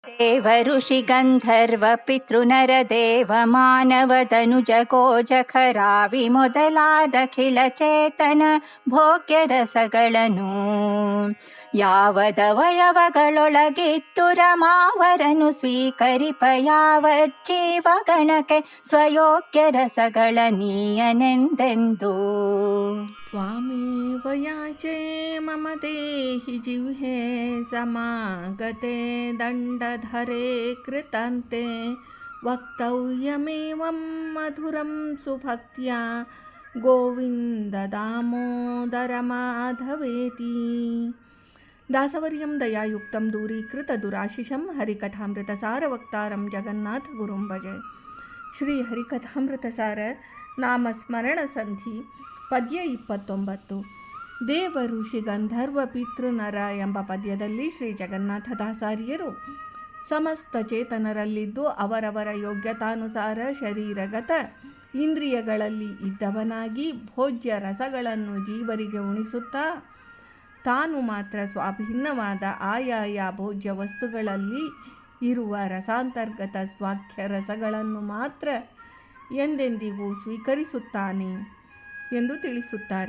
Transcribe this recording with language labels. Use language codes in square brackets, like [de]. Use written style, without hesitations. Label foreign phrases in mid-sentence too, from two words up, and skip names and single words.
[kn] ದೇವ ಋಷಿ ಗಂಧರ್ವ ಪಿತೃನರ ದೇವ ಮಾನವ ಧನುಜ ಗೋಜ ಖರಾವಿ ಮೊದಲಾದ ಖಿಳಚೇತನ ಭೋಗ್ಯ ರಸಗಳನ್ನು ಯಾವದವಯವಗಳೊಳಗಿತ್ತು ರಮಾವರನು ಸ್ವೀಕರಿಪ ಯಾವ ಜೀವಗಣಕ್ಕೆ ಸ್ವಯೋಗ್ಯ ರಸಗಳ ನೀಯನೆಂದೆಂದು [sa] त्वामेव याचे मम देहि जिह्वे समागते दण्डधरे कृतान्ते वक्तव्यमेवं मधुरं सुभक्त्या गोविन्ददामोदरमाधवेति दासवर्यं दयायुक्तं दूरीकृतदुराशिषं हरिकथामृतसारवक्तारं जगन्नाथगुरुं भजे. [kn] ಶ್ರೀ ಹರಿಕಥಾಮೃತಸಾರ ನಾಮಸ್ಮರಣ ಸಂಧಿ ಪದ್ಯ 29. ದೇವ ಋಷಿ ಗಂಧರ್ವ ಪಿತೃನರ ಎಂಬ ಪದ್ಯದಲ್ಲಿ ಶ್ರೀ ಜಗನ್ನಾಥದಾಸಾರ್ಯರು ಸಮಸ್ತ ಚೇತನರಲ್ಲಿದ್ದು ಅವರವರ ಯೋಗ್ಯತಾನುಸಾರ ಶರೀರಗತ ಇಂದ್ರಿಯಗಳಲ್ಲಿ ಇದ್ದವನಾಗಿ ಭೋಜ್ಯ ರಸಗಳನ್ನು ಜೀವರಿಗೆ ಉಣಿಸುತ್ತಾ ತಾನು ಮಾತ್ರ ಸ್ವಾಭಿನ್ನವಾದ ಆಯಾಯ ಭೋಜ್ಯ ವಸ್ತುಗಳಲ್ಲಿ ಇರುವ ರಸಾಂತರ್ಗತ ಸ್ವಾಖ್ಯ ರಸಗಳನ್ನು ಮಾತ್ರ ಎಂದೆಂದಿಗೂ ಸ್ವೀಕರಿಸುತ್ತಾನೆ ಎಂದು ತಿಳಿಸುತ್ತಾರೆ.